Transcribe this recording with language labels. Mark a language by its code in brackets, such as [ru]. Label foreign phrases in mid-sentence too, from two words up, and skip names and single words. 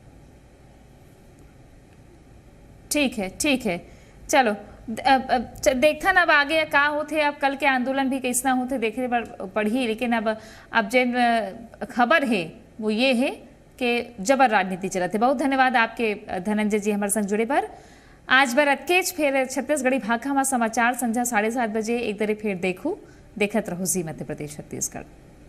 [hne] ठीक है, चलो देखा ना अब आगे का होते, अब कल के आंदोलन भी कैसना होते देखे पढ़ी। लेकिन अब जिन खबर है वो ये है कि जबर राजनीति चलत है। बहुत धन्यवाद आपके धनंजय जी हमारे संग जुड़े पर। आज बर अटकेच फिर छत्तीसगढ़ी भाखा में समाचार संध्या 7:30 बजे एक दरे फिर देखत रहो जी मध्य प्रदेश छत्तीसगढ़।